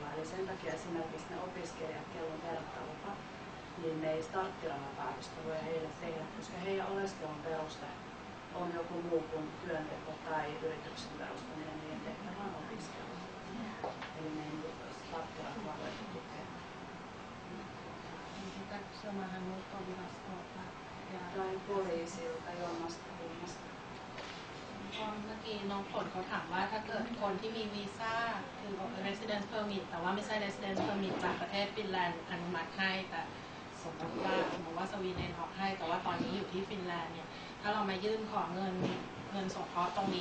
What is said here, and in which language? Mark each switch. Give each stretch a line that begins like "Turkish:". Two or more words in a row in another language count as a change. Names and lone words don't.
Finnish: Eli sen takia esimerkiksi ne opiskelijat, kello on verkkalupa, niin ne ei starttirahapäätöstä voi heille tehdä, koska heidän oleskelun peruste on joku muu kuin työnteko tai yrityksen perustaminen, niiden tehtävä on opiskelu. Eli ne ei starttirahaa voi tukea. Se maahanmuuttovirastolta Tai poliisilta, jommasta kummasta.
Thai: เมื่อกี้น้องฝนเขาถามว่าถ้าเกิดคนที่มีวีซ่าคือ
English: residence permit
Thai: แต่ว่าไม่ใช่
English: residence permit
Thai: จากประเทศฟินแลนด์อนุมัติให้แต่สมมติว่าสวีเดนออกให้แต่ว่าตอนนี้อยู่ที่ฟินแลนด์เนี่ยถ้าเรามายื่นขอเงินสงเคราะห์ตรงนี้